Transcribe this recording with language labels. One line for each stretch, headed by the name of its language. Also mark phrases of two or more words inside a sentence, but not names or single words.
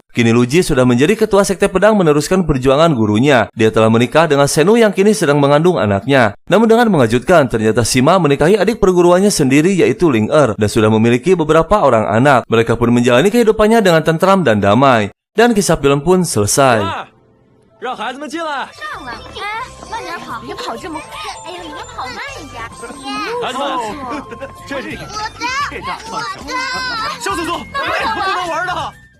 Indonesian: Kini Lu Ji sudah menjadi ketua sekte pedang meneruskan perjuangan gurunya. Dia telah menikah dengan Senu yang kini sedang mengandung anaknya. Namun dengan mengejutkan, ternyata Sima menikahi adik perguruannya sendiri yaitu Ling Er dan sudah memiliki beberapa orang anak. Mereka pun menjalani kehidupannya dengan tentram dan damai. Dan kisah film pun selesai.
Chinese: 让孩子们进来。上了，哎，慢点跑，别跑这么快。哎呀，你们跑慢一点。孩子们，这是我的，小祖宗，不能玩的。